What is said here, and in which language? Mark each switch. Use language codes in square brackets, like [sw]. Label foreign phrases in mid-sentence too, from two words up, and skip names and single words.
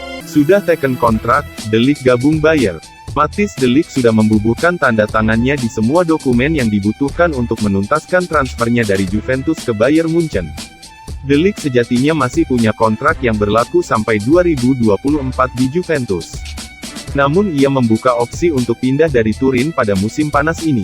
[id] Sudah teken kontrak, De Ligt gabung Bayer. Matthijs De Ligt sudah membubuhkan tanda tangannya di semua dokumen yang dibutuhkan untuk menuntaskan transfernya dari Juventus ke Bayern Munchen. De Ligt sejatinya masih punya kontrak yang berlaku sampai 2024 di Juventus. Namun ia membuka opsi untuk pindah dari Turin pada musim panas ini.